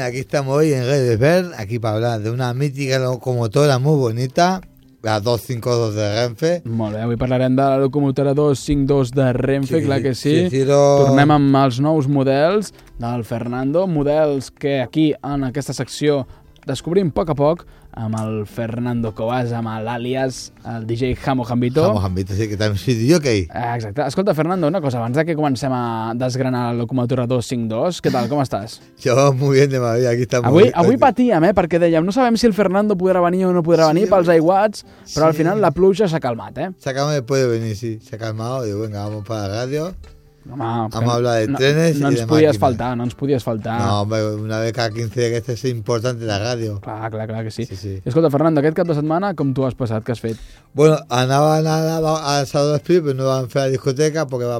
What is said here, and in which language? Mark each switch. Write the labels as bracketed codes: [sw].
[es] Aquí estamos hoy en Redes Ver, aquí para hablar de una mítica locomotora muy bonita, la 252 de Renfe. [ca] Molt bé. Avui parlarem de la locomotora 252 de Renfe, sí, clar que sí. Sí, sí. Tornem amb els nous models del Fernando, models que aquí, en aquesta secció, descobrim poc a poc amb el Fernando Covas, amb l'àlies, el DJ Jamo Jambito. [es] Jamo Jambito, sí, que també soy DJ. [ca] Exacte. Escolta, Fernando, una cosa, abans que comencem a desgranar la locomotora 252, què tal, com estàs? [es] Jo, muy bien de maravilla, aquí estamos. [ca] Avui patíem, perquè dèiem, no sabem si el Fernando podrà venir o no podrà venir pels aiguats, però al final la pluja s'ha calmat, eh? S'ha calmat, [es] puede venir, sí, s'ha calmat, digo, venga, vamos para la radio. Vamos a hablar de trenes no, no y [ca] ens de podies faltar, no ens podies faltar. [es] No, hombre, una vez cada 15 días que estés es importante la radio. [ca] Clar que sí. Sí. Escolta, Fernando, aquest cap de setmana com tu has passat? Què has fet? Bueno, anava a Salón de Espíritu, però no vam fer la discoteca perquè va